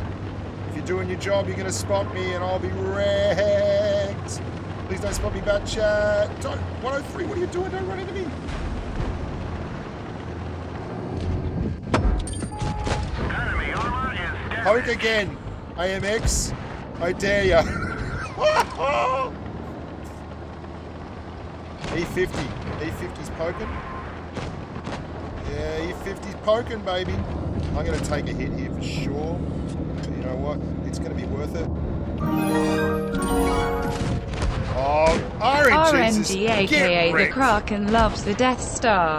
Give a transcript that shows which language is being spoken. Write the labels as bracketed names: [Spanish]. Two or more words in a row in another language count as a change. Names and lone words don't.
[English] If you're doing your job, you're going to spot me and I'll be wrecked. Please don't spot me, bat chat. Don't. 103, what are you doing? Don't run into me. Enemy armor is dead. Poke again, AMX. I dare ya. E50. E50's poking. Yeah, E50's poking, baby. I'm going to take a hit here for sure. But you know what? It's going to be worth it. Oh, RNG aka the Kraken loves the Death Star.